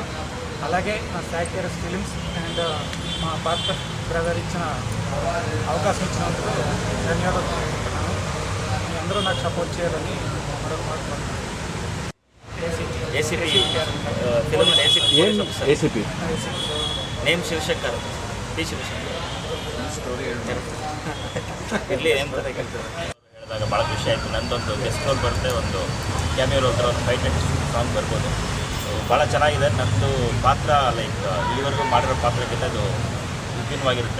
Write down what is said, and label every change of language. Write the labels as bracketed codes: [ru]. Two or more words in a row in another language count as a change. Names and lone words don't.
[te] అలాగే నా సాక్యరస్ ఫిలిమ్స్ అండ్ మా పాత్ర బ్రదర్ ఇచ్చిన అవకాశం ఇచ్చినందుకు ధన్యవాదాలు తెలుపుతున్నాను. మీ అందరూ నాకు సపోర్ట్ చేయాలని మరొక మాట. ACP [kn] ನೇಮ್ ಶಿವಶಂಕರ್, P. ಶಿವಶಂಕರ್. ಸ್ಟೋರಿ ಇರಲಿ ಏನು ಅಂತ ಕೇಳ್ತಾರೆ ಹೇಳಿದಾಗ ಭಾಳ ಖುಷಿ ಆಯಿತು. ನಂದೊಂದು [en] guest role [kn] ಬರುತ್ತೆ, ಒಂದು [en] cameo role, [kn] ಒಂದು 5 ಸಾಂಗ್ ಬರ್ಬೋದು. ಸೊ ಭಾಳ ಚೆನ್ನಾಗಿದೆ. ನನ್ನದು ಪಾತ್ರ ಲೈಕ್ ಈವರೆಗೂ ಮಾಡಿರೋ ಪಾತ್ರಕ್ಕಿಂತ ಅದು ವಿಭಿನ್ನವಾಗಿರುತ್ತೆ.